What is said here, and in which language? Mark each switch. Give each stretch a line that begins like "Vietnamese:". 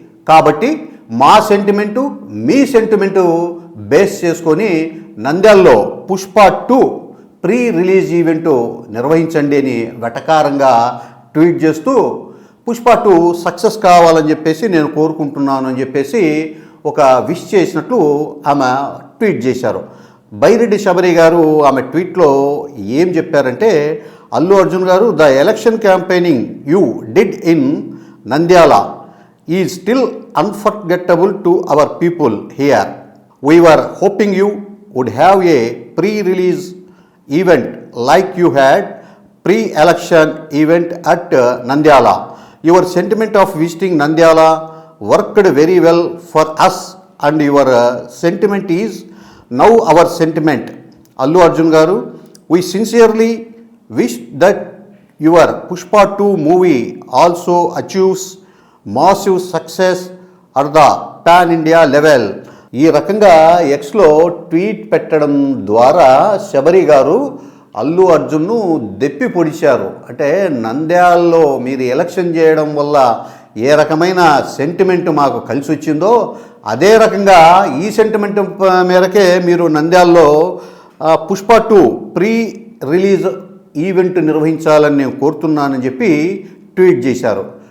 Telugu: కాబట్టి మా సెంటిమెంటు మీ sentiment base చేసుకొని నంద్యాలలో పుష్ప 2 ప్రీ రిలీజ్ ఈవెంటు నిర్వహించండి అని వెటకారంగా ట్వీట్ చేస్తూ, పుష్ప 2 సక్సెస్ కావాలని చెప్పేసి నేను కోరుకుంటున్నాను అని చెప్పేసి ఒక విష్ చేసినట్లు ఆమె ట్వీట్ చేశారు. బైరెడ్డి శబరి గారు ఆమె ట్వీట్లో ఏం చెప్పారంటే, అల్లు అర్జున్ గారు,
English: The election campaigning you did in Nandyala is still unforgettable to our people here. We were hoping you would have a pre-release event like you had pre-election event at Nandyala. Your sentiment of visiting Nandyala worked very well for us and your sentiment is now our sentiment. Allu Arjun garu, we sincerely wish that your Pushpa 2 movie also achieves massive success at the pan-India level.
Telugu: ఈ రకంగా ఎక్స్లో tweet పెట్టడం ద్వారా శబరి గారు అల్లు అర్జున్ను దెప్పి పొడిచారు. అంటే నంద్యాలలో మీరు election చేయడం వల్ల ఏ రకమైన సెంటిమెంట్ మాకు కలిసి వచ్చిందో అదే రకంగా ఈ సెంటిమెంట్ మేరకే మీరు నంద్యాలలో పుష్ప 2 ప్రీ రిలీజ్ ఈవెంట్ నిర్వహించాలని నేను కోరుతున్నానని చెప్పి ట్వీట్ చేశారు.